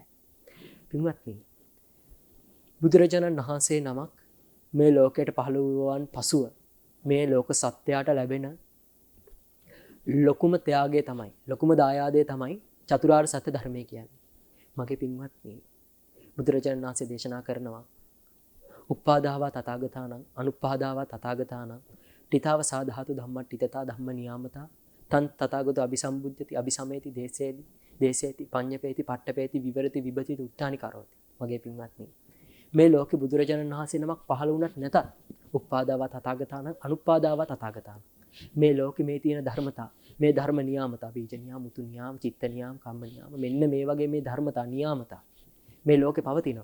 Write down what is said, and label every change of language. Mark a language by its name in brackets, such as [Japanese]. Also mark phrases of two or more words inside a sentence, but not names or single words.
[Sinhala] පින්වත්නි, බුදුරජාණන් වහන්සේ නමක් මේ ලෝකයට පහළ වූවන් පසුව මේ ලෝක සත්‍යයට ලැබෙන ලොකුම ත්‍යාගය තමයි, ලොකුම දායාදය තමයි චතුරාර්ය සත්‍ය ධර්මය කියන්නේ. මගේ පින්වත්නි, බුදුරජාණන් වහන්සේ දේශනා කරනවා [Pali] උප්පාදාවා තථාගතානං අනුප්පාදාවා තථාගතානං ඨිතාව සාධාතු ධම්මට්ඨිතතා ධම්ම නියාමතා තන් තථාගතෝ අபிසම්බුද්ධති අபிසමේති දේසේති පඤ්ඤපේති පට්ඨපේති විවරති විභති උත්තානි කරෝති. [Sinhala] මගේ පින්වත්නි, මේ ලෝකේ බුදුරජාණන් වහන්සේ නමක් පහළ වුණත් නැතත් [Pali] උප්පාදාවා තථාගතානං අනුප්පාදාවා තථාගතානං [Sinhala] මේ ලෝකේ මේ තියෙන ධර්මතා, මේ ධර්ම නියාමතා, බීජ නියාම, මුතු නියාම, චිත්ත නියාම, කම්ම නියාම, මෙන්න මේ වගේ මේ ධර්මතා නියාමතා මේ ලෝකේ පවතිනවා.